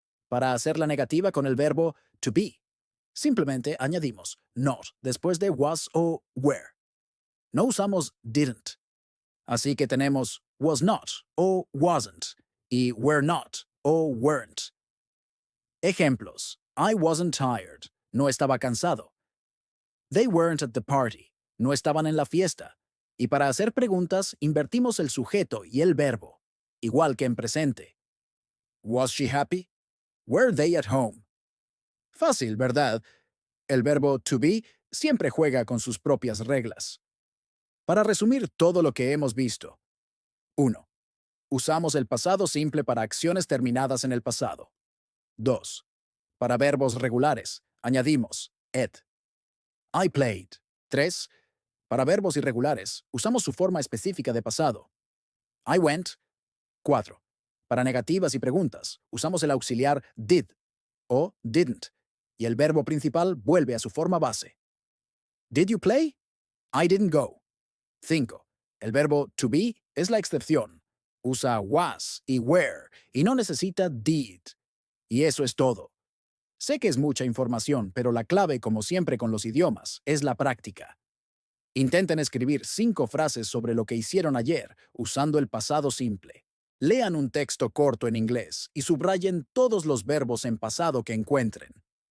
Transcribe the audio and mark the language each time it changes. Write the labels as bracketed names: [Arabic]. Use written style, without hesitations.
[Spanish] Para hacer la negativa con el verbo to be, simplemente añadimos not después de was o were. No usamos didn't. Así que tenemos was not o wasn't y were not o weren't. Ejemplos. [English] I wasn't tired. [Spanish] No estaba cansado. [English] They weren't at the party. [Spanish] No estaban en la fiesta. Y para hacer preguntas, invertimos el sujeto y el verbo, igual que en presente. [English] Was she happy? Were they at home? [Spanish] Fácil, ¿verdad? El verbo to be siempre juega con sus propias reglas. Para resumir todo lo que hemos visto. 1. Usamos el pasado simple para acciones terminadas en el pasado. 2. Para verbos regulares, añadimos ed. [English] I played. [Spanish] 3. Para verbos irregulares, usamos su forma específica de pasado. [English] I went. [Spanish] 4. Para negativas y preguntas, usamos el auxiliar did o didn't, y el verbo principal vuelve a su forma base. [English] Did you play? I didn't go. [Spanish] 5. El verbo to be es la excepción. Usa was y were y no necesita did. Y eso es todo. Sé que es mucha información, pero la clave, como siempre con los idiomas, es la práctica. Intenten escribir 5 frases sobre lo que hicieron ayer usando el pasado simple. Lean un texto corto en inglés y subrayen todos los verbos en pasado que encuentren.